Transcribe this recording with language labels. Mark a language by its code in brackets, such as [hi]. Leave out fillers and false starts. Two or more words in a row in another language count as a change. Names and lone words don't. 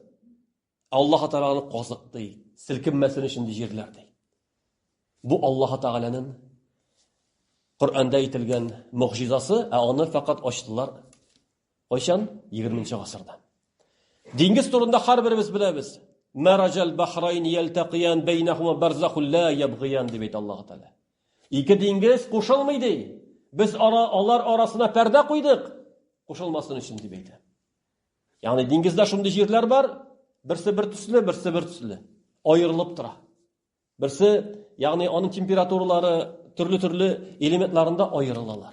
[tt] Аллаһ Тәгаләне казык ди, селкенмәсен өчен җирләр ди. Бу Аллаһ Тәгаләнең Коръәндә әйтелгән мөгъҗизасы, аны фақат ачтылар. Кайчан? 20нче гасырда. Диңгез турында һәрберебез беләбез. [ar] مرج البحرين يلتقيان بينهما برزخ لا يبغيان [tt] дип әйтә Аллаһ Тәгалә. Ике диңгез кушылмый ди. Без алар арасына пәрдә куйдык, кушылмасын өчен дип әйтә. Ягъни диңгездә шундый җирләр бар, берсе бер төсле, аерылып тора. Берсе, ягъни аның температуралары төрле элементларында аерылалар.